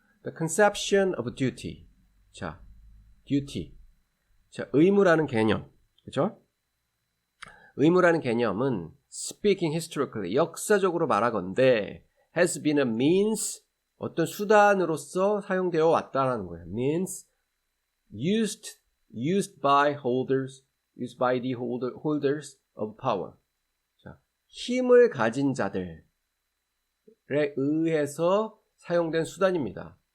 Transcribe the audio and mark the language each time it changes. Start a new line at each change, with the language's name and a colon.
English: The conception of duty. 자, duty.
Korean: 자, 의무라는 개념. 그렇죠? 의무라는 개념은
English: speaking historically
Korean: 역사적으로 말하건대
English: has been a means
Korean: 어떤 수단으로서 사용되어 왔다라는 거예요.
English: means used by the holders of power.
Korean: 자, 힘을 가진 자들에 의해서 사용된 수단입니다.